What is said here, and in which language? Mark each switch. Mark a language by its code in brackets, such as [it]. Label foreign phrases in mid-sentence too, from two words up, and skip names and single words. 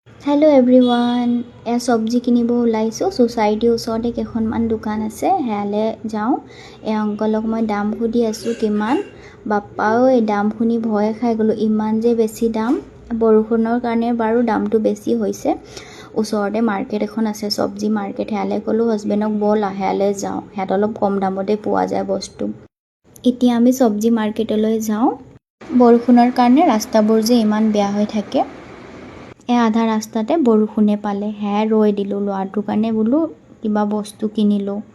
[en] hello everyone [as] এ চব্জী কিনিব ওলাইছো চ'চাইটী ওচৰতে কেইখনমান দোকান আছে হেয়ালে যাও এ অঙ্কলক মই দাম সুধি আছো কিমান বাপ্পাও এই দাম শুনি ভয় খাই গলো ইমান যে বেছি দাম বৰষুণৰ কাৰণে বাৰু দামটো বেছি হৈছে ওচৰতে মাৰ্কেট এখন আছে সब्जी মাৰ্কেট হেয়ালে কলো হাজবেণ্ডক বল হেয়ালে যাও হেয়াত অলপ কম দামতে পোৱা যায় বস্তু এতিয়া আমি সब्जी মাৰ্কেটলৈ যাও বৰষুণৰ কাৰণে ৰাস্তাবোৰ যে ইমান বেয়া হৈ থাকে আধা ৰাস্তাতে বৰষুণে পালে হে ৰৈ দিলো লোৱাটো কাৰণে বলো কিবা বস্তু কিনিলো